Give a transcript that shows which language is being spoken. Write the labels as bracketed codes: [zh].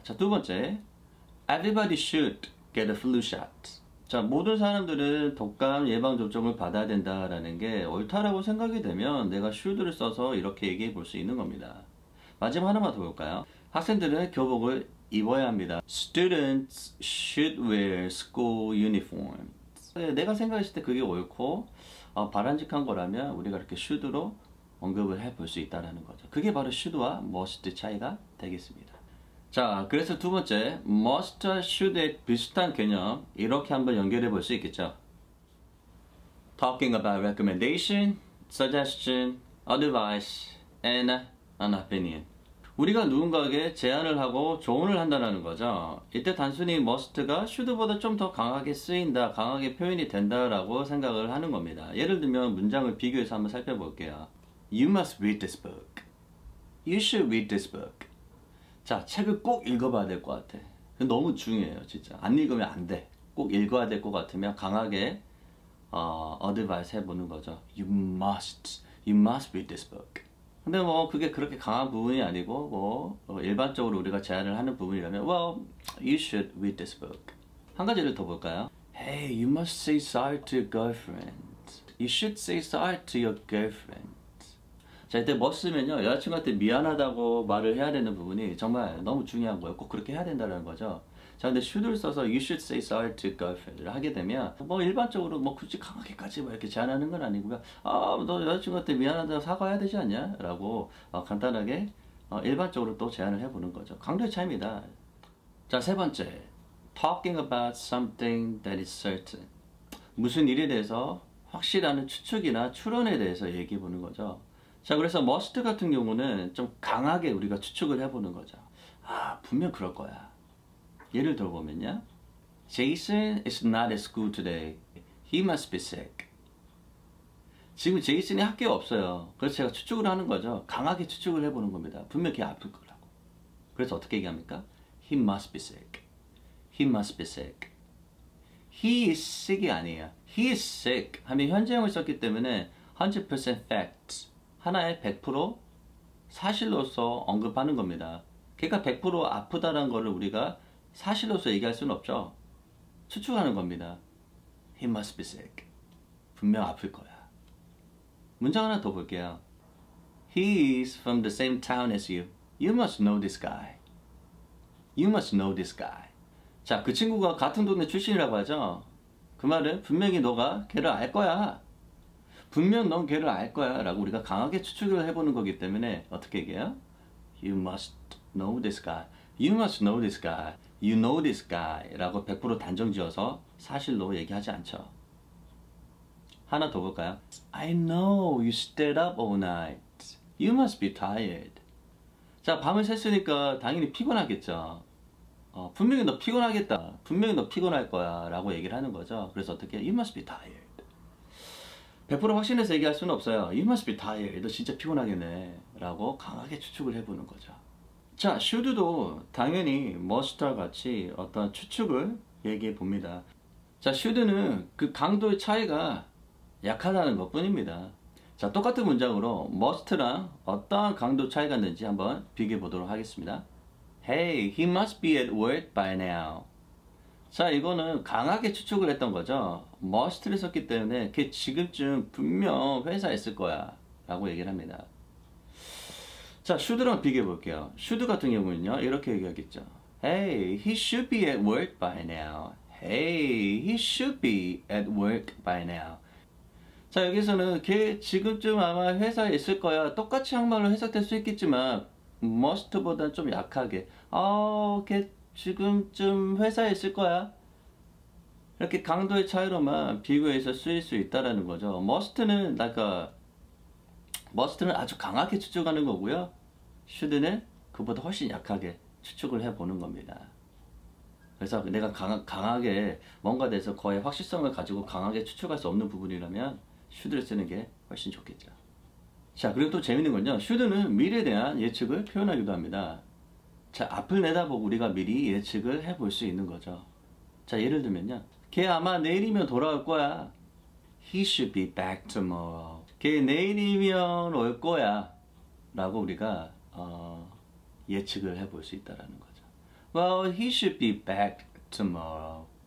[ko] 자, 두 번째, [en] Everybody should get a flu shot. [ko] 자, 모든 사람들은 독감 예방접종을 받아야 된다라는 게 옳다라고 생각이 되면 내가 should를 써서 이렇게 얘기해 볼 수 있는 겁니다. 마지막 하나만 더 볼까요? 학생들은 교복을 입어야 합니다. [en] Students should wear school uniforms. [ko] 내가 생각했을 때 그게 옳고 바람직한 거라면 우리가 이렇게 should로 언급을 해 볼 수 있다는 거죠. 그게 바로 should와 must 차이가 되겠습니다. 자, 그래서 두 번째, must와 should의 비슷한 개념 이렇게 한번 연결해 볼 수 있겠죠. [en] Talking about recommendation, suggestion, advice, and an opinion. [ko] 우리가 누군가에게 제안을 하고 조언을 한다는 거죠. 이때 단순히 must가 should보다 좀 더 강하게 쓰인다, 강하게 표현이 된다라고 생각을 하는 겁니다. 예를 들면 문장을 비교해서 한번 살펴볼게요. [en] You must read this book. You should read this book. [ko] 자, 책을 꼭 읽어봐야 될 것 같아. 너무 중요해요, 진짜. 안 읽으면 안 돼. 꼭 읽어야 될 것 같으면 강하게 advice 해보는 거죠. [en] You must read this book. [ko] 근데 뭐 그게 그렇게 강한 부분이 아니고 뭐 일반적으로 우리가 제안을 하는 부분이라면 [en] well, you should read this book. [ko] 한 가지를 더 볼까요? [en] Hey, you must say sorry to your girlfriend. You should say sorry to your girlfriend. [ko] 자, 이때 must면요, 여자친구한테 미안하다고 말을 해야 되는 부분이 정말 너무 중요한 거예요. 꼭 그렇게 해야 된다는 거죠. 자, 근데 should를 써서 [en] you should say sorry to girlfriend [ko] 를 하게 되면 뭐 일반적으로 뭐 굳이 강하게까지 뭐 이렇게 제안하는 건 아니고요. 아, 너 여자친구한테 미안하다고 사과해야 되지 않냐? 라고 간단하게 일반적으로 또 제안을 해보는 거죠. 강도의 차이입니다. 자, 세 번째, [en] talking about something that is certain. [ko] 무슨 일에 대해서 확실한 추측이나 추론에 대해서 얘기해 보는 거죠. 자, 그래서 must 같은 경우는 좀 강하게 우리가 추측을 해보는 거죠. 아, 분명 그럴 거야. 예를 들어보면요. [en] Jason is not at school today. He must be sick. [ko] 지금 제이슨이 학교에 없어요. 그래서 제가 추측을 하는 거죠. 강하게 추측을 해보는 겁니다. 분명 걔 아플 거라고. 그래서 어떻게 얘기합니까? [en] He must be sick. He must be sick. He is sick이 [ko] 아니에요. He is sick 하면 현재형을 썼기 때문에 100% fact, 하나의 100% 사실로서 언급하는 겁니다. 걔가 100% 아프다는 거를 우리가 사실로서 얘기할 수는 없죠. 추측하는 겁니다. [en] He must be sick. [ko] 분명 아플 거야. 문장 하나 더 볼게요. [en] He is from the same town as you. You must know this guy. You must know this guy. [ko] 자, 그 친구가 같은 동네 출신이라고 하죠. 그 말은 분명히 너가 걔를 알 거야. 분명 넌 걔를 알 거야 라고 우리가 강하게 추측을 해보는 거기 때문에 어떻게 얘기해요? [en] You must know this guy. You must know this guy. You know this guy [ko] 라고 100% 단정 지어서 사실로 얘기하지 않죠. 하나 더 볼까요? [en] I know you stayed up all night. You must be tired. [ko] 자, 밤을 샜으니까 당연히 피곤하겠죠. 분명히 너 피곤하겠다. 분명히 너 피곤할 거야 라고 얘기를 하는 거죠. 그래서 어떻게? [en] You must be tired. [ko] 100% 확신해서 얘기할 수는 없어요. [en] You must be tired. [ko] 너 진짜 피곤하겠네 라고 강하게 추측을 해보는 거죠. 자, should도 당연히 must와 같이 어떤 추측을 얘기해 봅니다. 자, should는 그 강도의 차이가 약하다는 것 뿐입니다. 자, 똑같은 문장으로 must랑 어떠한 강도 차이가 있는지 한번 비교해 보도록 하겠습니다. [en] Hey, he must be at work by now. [ko] 자, 이거는 강하게 추측을 했던 거죠. must를 썼기 때문에 걔 지금쯤 분명 회사에 있을 거야 라고 얘기를 합니다. 자, should랑 비교해 볼게요. should 같은 경우는요, 이렇게 얘기하겠죠. [en] Hey, he should be at work by now. Hey, he should be at work by now. [ko] 자, 여기서는 걔 지금쯤 아마 회사에 있을 거야. 똑같이 한말로 해석될 수 있겠지만 must보다는 좀 약하게 걔 지금쯤 회사에 있을 거야. 이렇게 강도의 차이로만 비교해서 쓰일 수 있다라는 거죠. must는 아주 강하게 추측하는 거고요. should는 그보다 훨씬 약하게 추측을 해보는 겁니다. 그래서 내가 강하게 뭔가 돼서 거의 확실성을 가지고 강하게 추측할 수 없는 부분이라면 should를 쓰는 게 훨씬 좋겠죠. 자, 그리고 또 재밌는 건요. should는 미래에 대한 예측을 표현하기도 합니다. 자, 앞을 내다보고 우리가 미리 예측을 해볼 수 있는 거죠. 자, 예를 들면요. 걔 아마 내일이면 돌아올 거야. [en] He should be back tomorrow. [ko] 걔 내일이면 올 거야. 라고 우리가 예측을 해볼 수 있다는 거죠. [en] Well, he should be back tomorrow.